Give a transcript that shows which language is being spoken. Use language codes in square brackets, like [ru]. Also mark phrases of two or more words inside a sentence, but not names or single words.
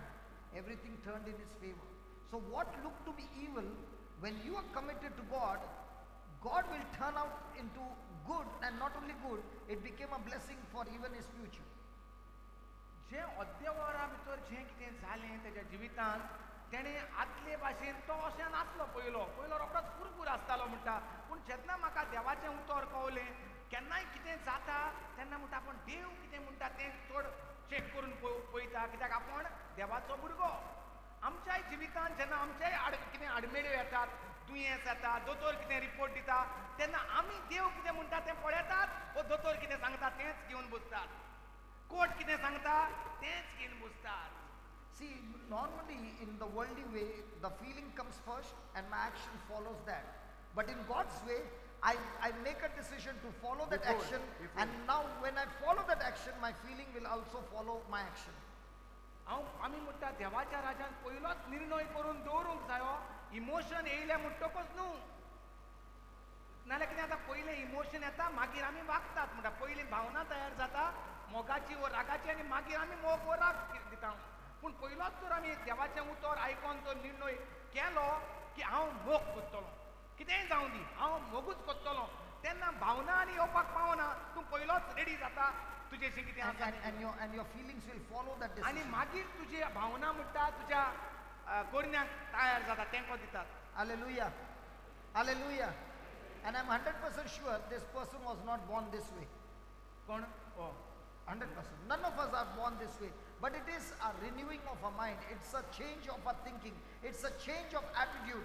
[en] Everything turned in his favor. So what looked to be evil, when you are committed to God, God will turn out into good, and not only good, it became a blessing for even his future. [kok] जें अद्देवरा भितर जें कितें जालें तेज्या जिवितांत तेणें आदले भाशेन तो अशें नासलो पयलो रोखडोच कुरकुर आसतालो म्हणटा. पूण जेन्ना म्हाका देवाचें उतर कळलें, केन्नाय कितें जाता तेन्ना म्हणटा पूण देव कितें म्हणटा तें चड चॅक करून पळयता, कित्याक आपूण देवाचो भुरगो. आमच्याय जिवितांत जेन्ना आमच्याय कितें आडमेळ्यो येतात, दुयेंस येता, दोतोर कितें रिपोर्ट दिता, तेन्ना आमी देव कितें म्हणटा तें पळयतात, वो दोतोर कितें सांगता तेंच घेवन बसतात. कोर्ट कितें सांगता तेंच घेवन बसतात. [en] See, normally in the worldly way, the feeling comes first and my action follows that. But in God's way, I make a decision to follow that action, and now when I follow that action, my feeling will also follow my action. [kok] आमी म्हणटा देवाच्या राज्यान पयलोच निर्णय करून दवरूंक जायो, इमोशन येयले म्हणटकच न्हू. नाल्यार कितें जाता, पयलें इमोशन येता, मागीर आमी वागतात म्हणटा. पयलीं भावना तयार जाता मोगाची वो रागाची, आनी मागीर आमी मोग वो राग दिता. पूण पयलोच जर आमी देवाचें उतर आयकोन तो निर्णय केलो की हांव मोग कोत्तलो, कितेंय जावं दी, हांव मोगूच कोत्तलो, तेन्ना भावना आनी येवपाक पावना. तूं पयलोच रेडी जाता तुजेशी कितें आसा [en] And your feelings will follow that [kok] आनी [en] decision. [kok] मागीर तुजी भावना म्हणटा तुज्या कोरण्याक तयार जाता, तेंको दितात. [en] Hallelujah. Hallelujah. And I'm 100% sure this person was not born this way. [kok] कोण? [en] 100%. None of us are born this way. But it is a renewing of our mind. It's a change of our thinking. It's a change of attitude.